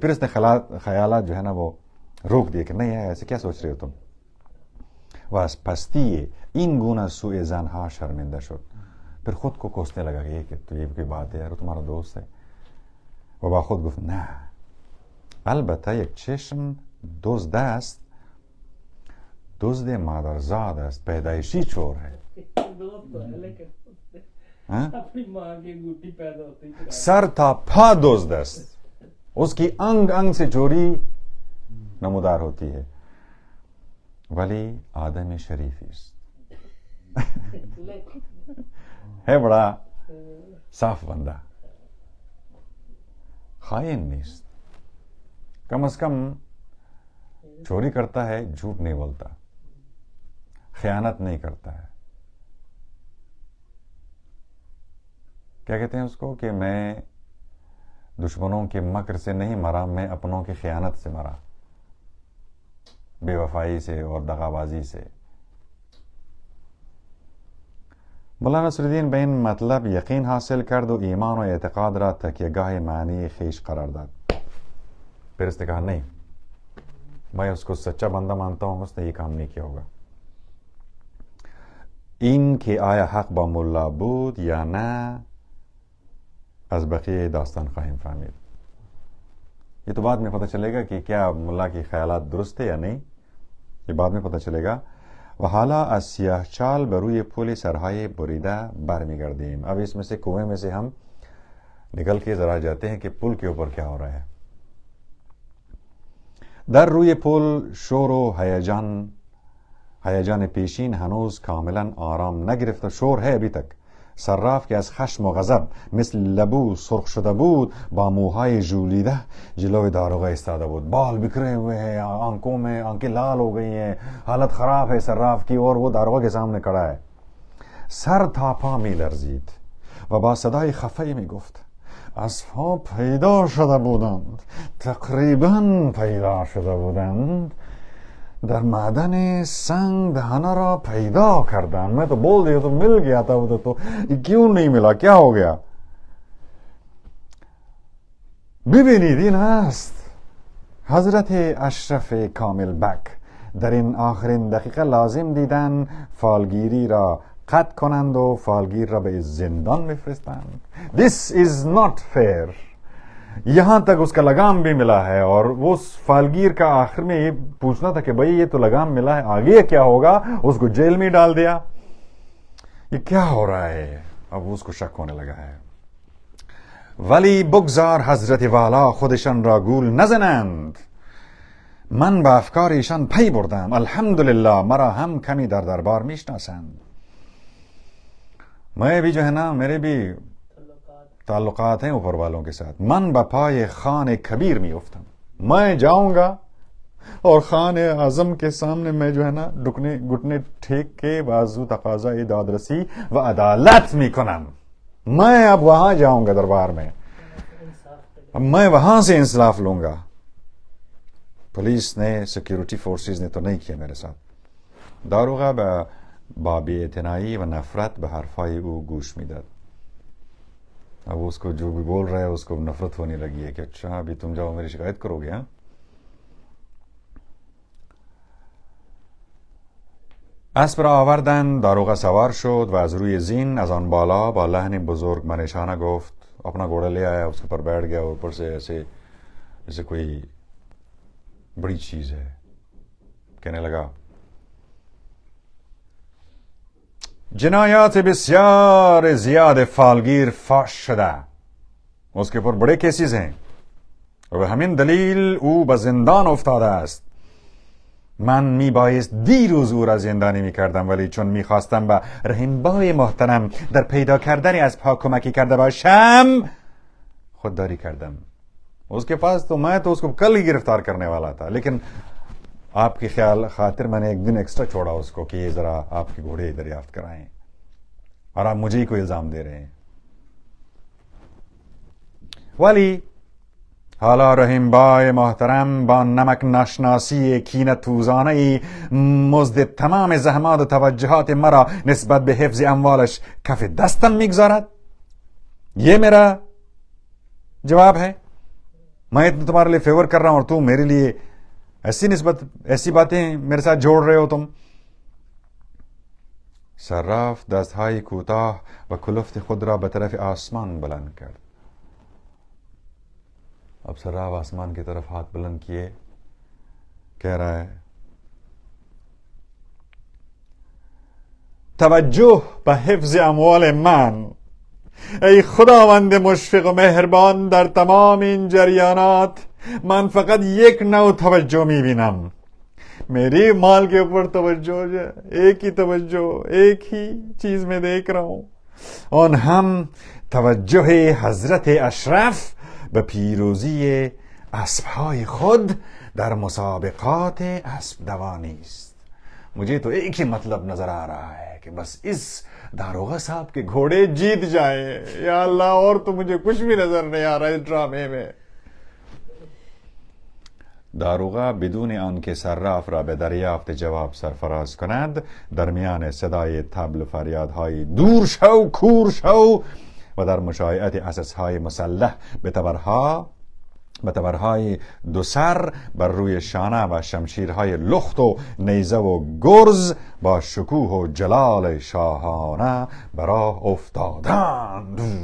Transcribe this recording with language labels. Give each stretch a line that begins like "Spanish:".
Urdu: پھر اس نے خیالات جو ہے نا وہ روک دیے کہ نہیں ہے، ایسے کیا سوچ رہے ہو تم.
Persian: و از پستی این گونه سوء ظنها شرمنده شد.
Urdu: پھر خود کو کوسنے لگا کہ یہ کوئی بات ہے یار، تمہارا دوست ہے.
Persian: و با خود گفت نه البته یک چشم دزد است دزد مادرزاد است،
Urdu: پیدائشی چور ہے. دوست تو ہے لیکن ہاں؟ اپنی ماں کی انگوٹھی پیدا ہوتی ہے.
Persian: سر تا پا دزد است،
Urdu: اس کی انگ انگ سے چوری نمودار ہوتی ہے.
Persian: ولی آدم شریفی است،
Urdu: ہے بڑا صاف بندہ،
Persian: خائن نیست.
Urdu: کم از کم چوری کرتا ہے، جھوٹ نہیں بولتا، خیانت نہیں کرتا ہے. کیا کہتے ہیں اس کو کہ میں دشمنوں کے مکر سے نہیں مرا، میں اپنوں کی خیانت سے مرا، بے وفائی سے اور دغا بازی سے.
Persian: مولانا نصر الدین بین مطلب یقین حاصل کرد و ایمان و اعتقاد را تکیه گاه معنی خیش قرار داد.
Urdu: پھر اس نے کہا نہیں، میں اس کو سچا بندہ مانتا ہوں، اس نے یہ کام نہیں کیا ہوگا.
Persian: این که آیا حق با ملا بود یا نه از بقیه داستان خواهیم فهمید.
Urdu: یہ تو بعد میں پتہ چلے گا کہ کیا ملا کی خیالات درست تھے یا نہیں، یہ بعد میں پتہ چلے گا.
Persian: و حالا از سیاه چال بر روی پل سرهای بریده برمیگردیم.
Urdu: اب اس میں سے کنویں میں سے ہم نکل کے ذرا جاتے ہیں کہ پل کے اوپر کیا ہو رہا ہے.
Persian: در روی پل شور و هیجان پیشین هنوز کاملا آرام نگرفت.
Urdu: شور ہے ابھی تک.
Persian: صراف که از خشم و غضب مثل لبو سرخ شده بود با موهای ژولیده جلوی داروغه ایستاده بود.
Urdu: بال بکھرے ہوئے ہیں، آنکھوں میں آنکھیں لال ہو گئی ہیں، حالت خراب ہے صراف کی، اور وہ داروغه کے سامنے کھڑا ہے.
Persian: سر تا پا می لرزید و با صدای خفه‌ای می گفت اسب‌ها پیدا شده بودند، تقریبا پیدا شده بودند، در معدن سنگ دهنه را پیدا کردن.
Urdu: میں تو بول دیا تو مل گیا تھا ادھر، تو کیوں نہیں ملا، کیا ہو گیا؟
Persian: ببینید این است حضرت اشرف کامل بک در این آخرین دقیقه لازم دیدن فالگیری را قطع کنند و فالگیر را به زندان بفرستند.
English: This is not fair.
Urdu: یہاں تک اس کا لگام بھی ملا ہے، اور وہ فالگیر کا آخر میں یہ پوچھنا تھا کہ بھئی یہ تو لگام ملا ہے، آگے کیا ہوگا؟ اس کو جیل میں ڈال دیا. یہ کیا ہو رہا ہے؟ اب اس کو شک ہونے لگا ہے.
Persian: ولی بگذار حضرت والا خودشان را گول نزنند. من با افکار ایشان پی بردم. الحمدللہ مرا هم کمی در دربار میشناسند.
Urdu: میں بھی جو ہے نا، میرے بھی تعلقات ہیں اوپر والوں کے ساتھ.
Persian: من بپائے خان کبیر می افتم.
Urdu: میں جاؤں گا اور خان اعظم کے سامنے میں جو ہے نا گھٹنے ٹھیک کے بازو
Persian: تقاضا دادرسی و عدالت می کنم.
Urdu: میں اب وہاں جاؤں گا دربار میں، اب میں وہاں سے انصاف لوں گا. پولیس نے، سیکیورٹی فورسز نے تو نہیں کیا میرے ساتھ.
Persian: داروغہ با بی‌اعتنایی و نفرت به حرفای او گوش میداد.
Urdu: اب اس کو جو بھی بول رہا ہے اس کو نفرت ہونے لگی ہے کہ اچھا ابھی تم جاؤ میری شکایت کرو گے. ہاں،
Persian: اسب را آوردند. داروغه سوار شد و از روی زین از آن بالا با لحن بزرگ منشانه گفت.
Urdu: اپنا گھوڑا لے آیا، اس کے پر بیٹھ گیا، اور اوپر سے ایسے جیسے کوئی بڑی چیز ہے. کہنے لگا
Persian: جنایات بسیار زیاد فالگیر فاش شده.
Urdu: اس کے اوپر بڑے کیسز ہیں
Persian: و همین دلیل او به زندان افتاده است. من میبایست دیروز او را زندانی میکردم، ولی چون میخواستم به رحیمبای محترم در پیدا کردن اسبها کمکی کرده باشم خودداری کردم.
Urdu: اس کے پاس تو میں تو اس کو کل ہی گرفتار کرنے والا تھا، لیکن آپ کی خیال خاطر میں نے ایک دن ایکسٹرا چھوڑا اس کو کہ یہ ذرا آپ کے گھوڑے دریافت کرائیں، اور آپ مجھے ہی کو الزام دے رہے ہیں.
Persian: ولی حالا رحیم بای محترم با نمک ناشناسی کینه توزانه مزد تمام زحمات و توجهات مرا نسبت به حفظ اموالش کف دستم میگذارد.
Urdu: یہ میرا جواب ہے. میں تمہارے لیے فیور کر رہا ہوں اور تم میرے لیے ایسی باتیں میرے ساتھ جوڑ رہے ہو تم.
Persian: صراف دستهای کوتاه و کلفت خود را به طرف آسمان بلند کرد.
Urdu: اب صراف آسمان کی طرف ہاتھ بلند کیے، کہہ رہا ہے
Persian: توجه به حفظ اموال من. ای خداوند مشفق و مهربان، در تمام این جریانات من فقط یک نوع توجه میبینم.
Urdu: میری مال کے اوپر توجہ ہے، ایک ہی توجہ، ایک ہی چیز میں دیکھ رہا ہوں، اور
Persian: ہم توجہ حضرت اشرف به پیروزی اسبهای خود در مسابقات اسب دوانی است.
Urdu: مجھے تو ایک ہی مطلب نظر آ رہا ہے کہ بس اس داروغہ صاحب کے گھوڑے جیت جائیں. یا اللہ، اور تو مجھے کچھ بھی نظر نہیں آ رہا اس ڈرامے میں.
Persian: داروغه بدون آنکه صراف را به دریافت جواب سرفراز کند، درمیان صدای طبل و فریادهای دور شو کور شو و در مشایعت اساسهای مسلح به تبرهای دو سر بر روی شانه و شمشیرهای لخت و نیزه و گرز با شکوه و جلال شاهانه براه افتادند.